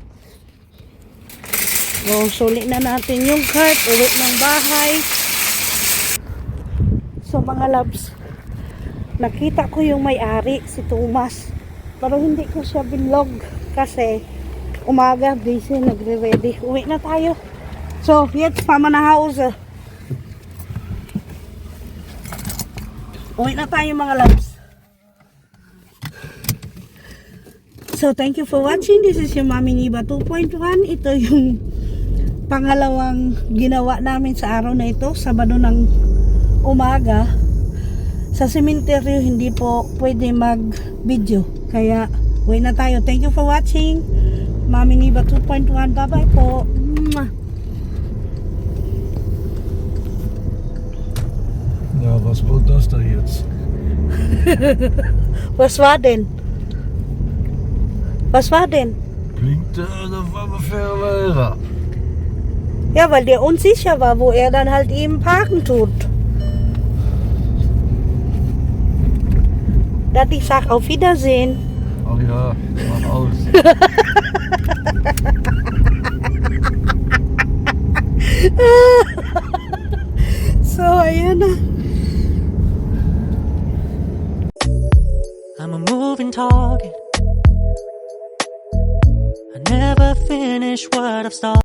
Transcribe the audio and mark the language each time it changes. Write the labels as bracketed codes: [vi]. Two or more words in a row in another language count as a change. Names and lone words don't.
[tl] So, sulit na natin yung cart. Uwi ng bahay. So, mga loves. Nakita ko yung may-ari, si Thomas. Pero hindi ko siya binlog. Kasi, umaga, busy, nagre-ready. Uwi na tayo. [de] So, jetzt fahren wir nach Hause. [tl] Uwi na tayo mga loves. [en] So, thank you for watching. This is your Mami Niba 2.1. [tl] Ito yung pangalawang ginawa namin sa araw na ito. Sabado ng umaga. Sa sementeryo, hindi po pwede mag-video. Kaya, uwi na tayo. [en] Thank you for watching. [tl] Mami Niba 2.1. Bye-bye po. Mwah. [de] Ja, was wird das da jetzt? Was war denn? Was war denn? Klingt auf einmal Ferreira. Ja, weil der unsicher war, wo er dann halt eben parken tut. Dass ich sag auf Wiedersehen. Ach ja, mach aus. [tl] So, ayan na. [en] I'm a moving target. I never finish what I've started.